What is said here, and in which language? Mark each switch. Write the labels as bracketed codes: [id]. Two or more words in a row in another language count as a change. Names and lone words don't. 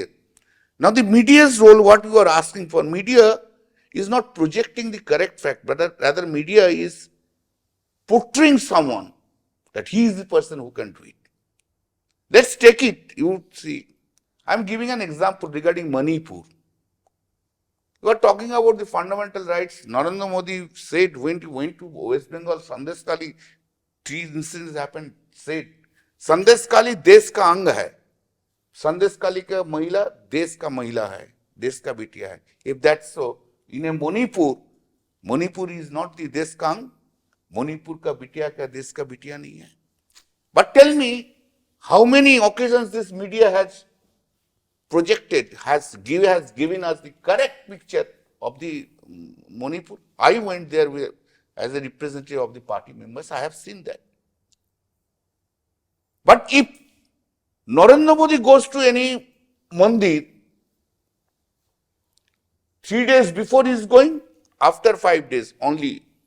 [en] Now the media's role, what you are asking for, media is not projecting the correct fact, but rather media is portraying someone that he is the person who can do it. Let's take it, you see. I am giving an example regarding Manipur. You are talking about the fundamental rights. Narendra Modi said when he went to West Bengal, Sandeshkali, 3 incidents happened, said, [hi] संदेशखाली देश का अंग है. संदेशखाली का महिला, देश का महिला है. देश का बिटिया है. [en] If that's so, in a Manipur is not the [hi] देश का अंग. मणिपुर का बिटिया का देश का बिटिया नहीं है. [en] But tell me, how many occasions this media has projected, has given us the correct picture of the Manipur? I went there as a representative of the party members. I have seen that. But if Narendra Modi goes to any mandir, 3 days before he is going, after 5 days only.